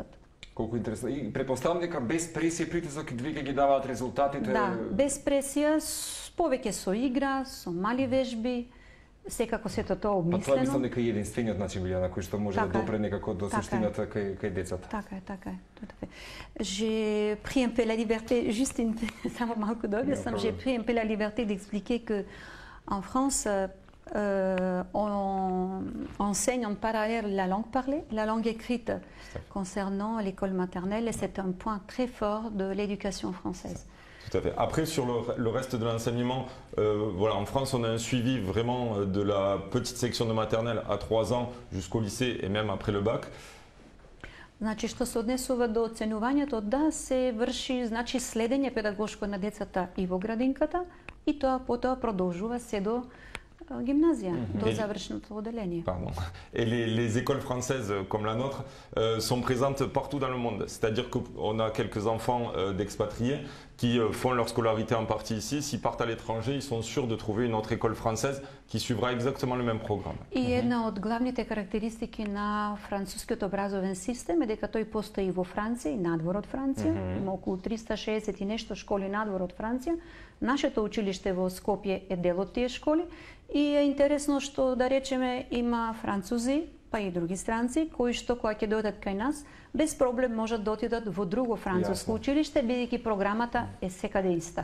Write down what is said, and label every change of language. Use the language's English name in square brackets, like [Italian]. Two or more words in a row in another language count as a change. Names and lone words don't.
[Macedonian] Колку интересно. И претпоставам дека без пресија и притисок и двете ги даваат резултатите. Да, без пресија, повеќе со игра, со мали вежби, секако сето тоа обмислено. Па тоа мислам дека е единствениот начин, Билјана, кој што може да допре некако до суштината кај децата. Така е. [French] J'ai pris un peu la liberté, juste [Macedonian] само малку да објаснам, [French] j'ai pris un peu la liberté d'expliquer que en France on enseigne en parallèle la langue parlée, la langue écrite concernant l'école maternelle et c'est un point très fort de l'éducation française. Tout à fait. Après, sur le reste de l'enseignement, voilà, en France, on a un suivi vraiment de la petite section de maternelle à 3 ans jusqu'au lycée et même après le bac. [Macedonian] Значи, што се однесува до оценувањето, да, се врши, значи, следење педагошко на децата и во градинката и тоа потоа продолжува се до gymnasia, до завршното оделение. [French] Pardon. Et les écoles françaises comme la nôtre sont présentes partout dans le monde. C'est-à-dire qu'on a quelques enfants d'expatriés qui font leur scolarité en partie ici. S'ils partent à l'étranger, ils sont sûrs de trouver une autre école française qui suivra exactement le même programme. [Macedonian] И една од главните карактеристики на францускиот образовен систем е дека тој постои во Франција и надвор од Франција. Има околу 360 и нешто школи надвор од Франција. Нашето училиште во Скопје е дел од тие школи и е интересно што, да речеме, има французи, па и други странци, кои што кога ќе дојдат кај нас, без проблем можат да отидат во друго француско училиште, бидејќи програмата е секаде иста.